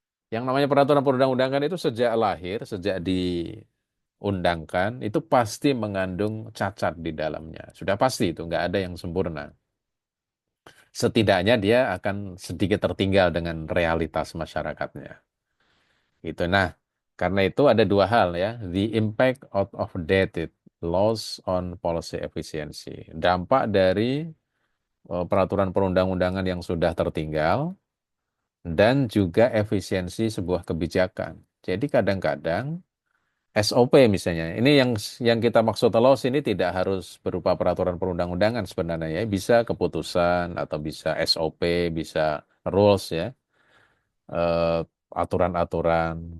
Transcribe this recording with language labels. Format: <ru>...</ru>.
<id>Yang namanya peraturan perundang-undangan itu sejak lahir, sejak diundangkan, itu pasti mengandung cacat di dalamnya. Sudah pasti itu, nggak ada yang sempurna. Setidaknya dia akan sedikit tertinggal dengan realitas masyarakatnya. Itu. Nah, karena itu ada dua hal ya.</id> <en>The impact out of dated laws on policy efficiency.</en> <id>Dampak dari peraturan perundang-undangan yang sudah tertinggal dan juga efisiensi sebuah kebijakan. Jadi kadang-kadang SOP misalnya, ini yang kita maksud laws ini tidak harus berupa peraturan perundang-undangan sebenarnya ya, bisa keputusan atau bisa SOP, bisa rules ya, eh, aturan-aturan.</id>